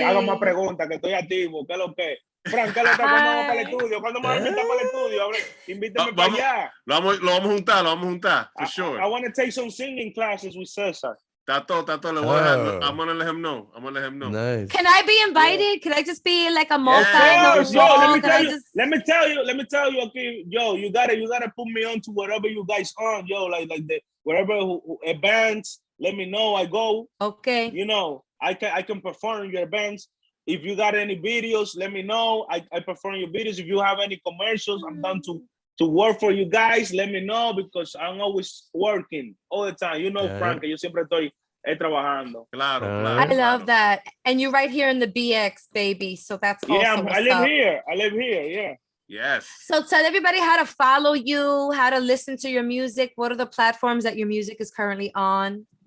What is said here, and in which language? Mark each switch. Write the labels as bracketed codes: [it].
[es] Hagan más preguntas que estoy activo. ¿Qué es lo que? Frank, ¿qué es lo que? ¿Cuándo vamos para el estudio? ¿Cuándo me vas a invitar para el estudio? Invítame para allá. Lo vamos a juntar, for sure. [en] I want to take some singing classes with Cesar. Tato, le voy a dejar. I'm gonna let him know. Nice. Can I be invited? Yeah. Can I just be like a multi? Yes. Let me tell you. Okay, yo, you gotta put me on to whatever you guys on, yo, like the wherever events. Let me know. I go. Okay. You know, I can perform your events. If you got any videos, let me know. I perform your videos. If you have any commercials, I'm down to work for you guys. Let me know because I'm always working all the time. [es] You know, Frank, yo siempre estoy trabajando. Claro. [en] I love that. And you're right here in the BX, baby. So that's awesome. I live here. Yeah. Yes. So tell everybody how to follow you, how to listen to your music. What are the platforms that your music is currently on?